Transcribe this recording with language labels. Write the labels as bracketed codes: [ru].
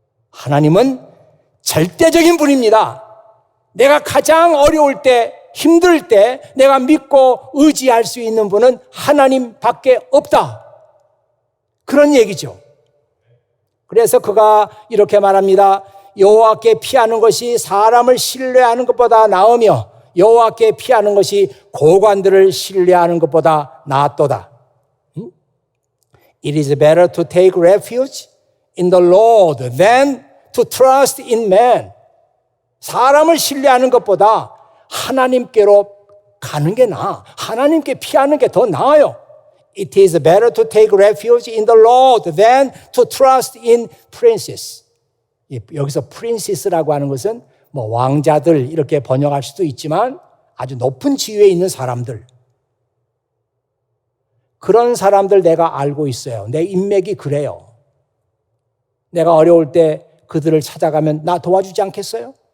[ko] 하나님은 절대적인 분입니다. 내가 가장 어려울 때, 힘들 때 내가 믿고 의지할 수 있는 분은 하나님밖에 없다. 그런 얘기죠. 그래서 그가 이렇게 말합니다. 여호와께 피하는 것이 사람을 신뢰하는 것보다 나으며 여호와께 피하는 것이 고관들을 신뢰하는 것보다 낫도다. [en] It is better to take refuge in the Lord than to trust in man. [ko] 사람을 신뢰하는 것보다 하나님께로 가는 게 나아. 하나님께 피하는 게 더 나아요. [en] It is better to take refuge in the Lord than to trust in princes. [ko] 여기서 princess라고 하는 것은 뭐 왕자들 이렇게 번역할 수도 있지만 아주 높은 지위에 있는 사람들. 그런 사람들 내가 알고 있어요. 내 인맥이 그래요. 내가 어려울 때 그들을 찾아가면 나 도와주지 않겠어요?